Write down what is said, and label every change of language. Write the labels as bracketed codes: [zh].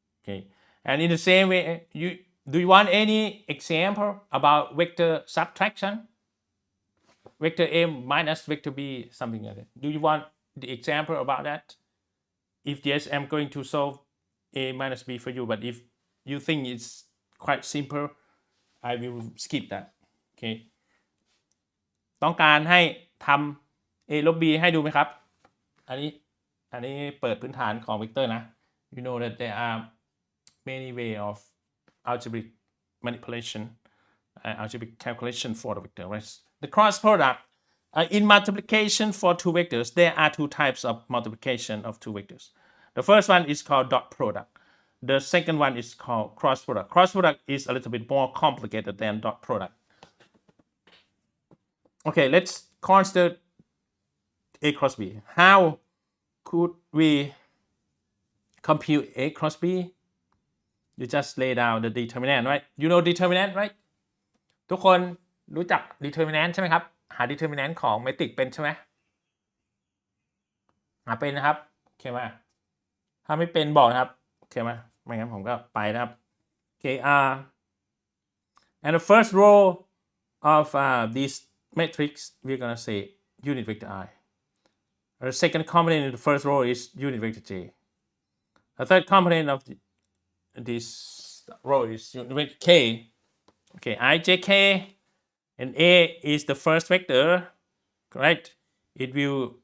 [en] Okay, and in the same way, do you want any example about vector subtraction? Vector A minus vector B, something like that. Do you want the example about that? If yes, I'm going to solve A minus B for you, but if you think it's quite simple, I will skip that. Okay. [th] ต้องการให้ทำ A ลบ B ให้ดูไหมครับอันนี้เปิดพื้นฐานของเวกเตอร์นะ [en] You know that there are many way of algebraic manipulation, algebraic calculation for the vector, right? The cross product. In multiplication for two vectors, there are two types of multiplication of two vectors. The first one is called dot product. The second one is called cross product. Cross product is a little bit more complicated than dot product. Okay, let's consider A cross B. How could we compute A cross B? You just lay down the determinant, right? You know determinant, right? [th] ทุกคนรู้จัก determinant ใช่ไหมครับหา determinant ของ Mathematic เป็นใช่ไหมหาเป็นนะครับโอเคไหมถ้าไม่เป็นบอกนะครับโอเคไหมไม่งั้นผมก็ไปนะครับโอเค [en] and the first row of this matrix we're gonna say unit vector I. The second component in the first row is unit vector J. The third component of this row is unit vector K. Okay, IJK. And A is the first vector, correct? It will